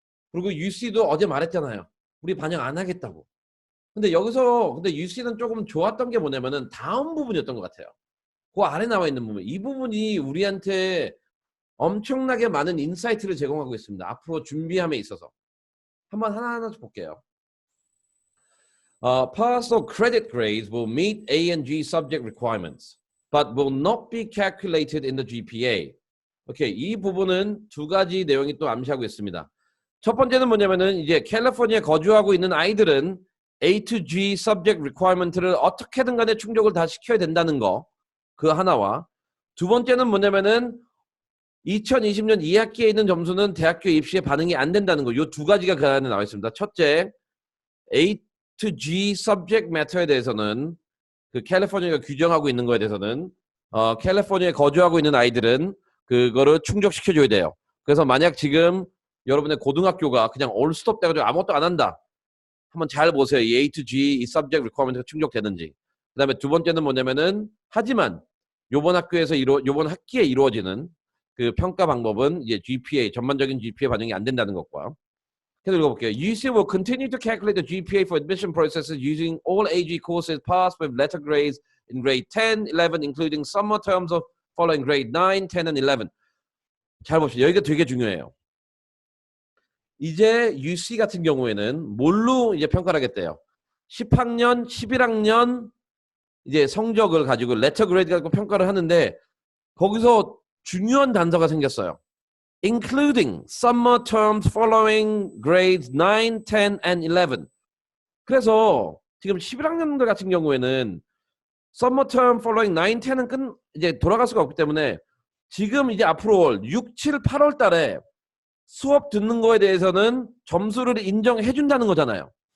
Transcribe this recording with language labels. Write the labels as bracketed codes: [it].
[ko] 그리고 UC도 어제 말했잖아요. 우리 반영 안 하겠다고. 근데 UC는 조금 좋았던 게 뭐냐면은 다음 부분이었던 것 같아요. 그 아래 나와 있는 부분. 이 부분이 우리한테 엄청나게 많은 인사이트를 제공하고 있습니다. 앞으로 준비함에 있어서. 한번 하나하나 볼게요. [en] Partial credit grades will meet A and G subject requirements, but will not be calculated in the GPA. [ko] 오케이, 이 부분은 두 가지 내용이 또 암시하고 있습니다. 첫 번째는 뭐냐면은 이제 캘리포니아에 거주하고 있는 아이들은 A to G subject requirement를 어떻게든 간에 충족을 다 시켜야 된다는 거. 그 하나와 두 번째는 뭐냐면은 2020년 2학기에 있는 점수는 대학교 입시에 반영이 안 된다는 거. 요 두 가지가 그 안에 나와 있습니다. 첫째, A to G subject matter에 대해서는 그 캘리포니아가 규정하고 있는 거에 대해서는 캘리포니아에 거주하고 있는 아이들은 그거를 충족시켜줘야 돼요. 그래서 만약 지금 여러분의 고등학교가 그냥 올 스톱 돼가지고 아무것도 안 한다. 한번 잘 보세요. 이 A to G 이 subject requirement가 충족되는지. 그 다음에 두 번째는 뭐냐면은 하지만 요번 학기에 이루어지는 그 평가 방법은 이제 GPA 전반적인 GPA 반영이 안 된다는 것과 계속 읽어볼게요. [en] UC will continue to calculate the GPA for admission processes using all AG courses passed with letter grades in grade 10, 11, including summer terms of following grade 9, 10, and 11. [ko] 잘 봅시다. 여기가 되게 중요해요. 이제 UC 같은 경우에는 뭘로 이제 평가를 하겠대요. 10학년, 11학년 이제 성적을 가지고 레터 그레이드 가지고 평가를 하는데 거기서 중요한 단서가 생겼어요. [en] including summer terms following grades 9, 10, and 11. [ko] 그래서 지금 11학년들 같은 경우에는 [en] summer term following 9, 10 [ko] 은 이제 돌아갈 수가 없기 때문에 지금 이제 앞으로 6, 7, 8월 달에 수업 듣는 거에 대해서는 점수를 인정해 준다는 거잖아요.